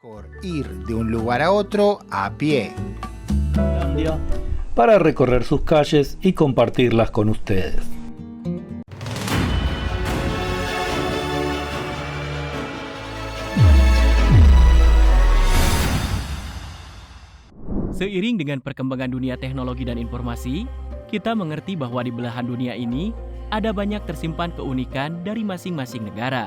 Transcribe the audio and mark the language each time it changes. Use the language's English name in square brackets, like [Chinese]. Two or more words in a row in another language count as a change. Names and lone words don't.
[Spanish] Mejor ir de un lugar a otro a pie. Para recorrer sus calles y compartirlas con ustedes. [Indonesian] Seiring dengan perkembangan dunia teknologi dan informasi, kita mengerti bahwa di belahan dunia ini ada banyak tersimpan keunikan dari masing-masing negara.